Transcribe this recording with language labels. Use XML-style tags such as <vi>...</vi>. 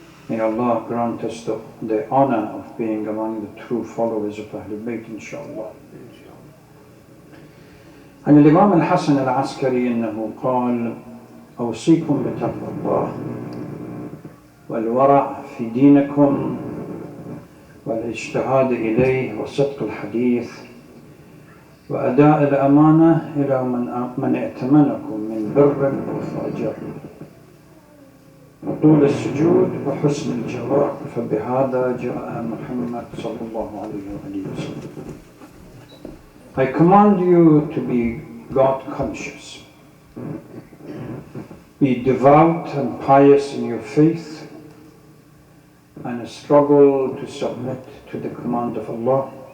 <en>May Allah grant us the honor of being among the true followers of Ahlul Bayt, inshallah.</en> <ar>عن الامام الحسن العسكري انه قال: اوصيكم بتقوى الله والورع في دينكم والاجتهاد اليه وصدق الحديث واداء الامانه الى من ائتمنكم من بر وفاجر وطول السجود وحسن الجواب، فبهذا جاء محمد صلى الله عليه وسلم.</ar> <en>I command you to be God conscious. Be devout and pious in your faith and struggle to submit to the command of Allah.</en>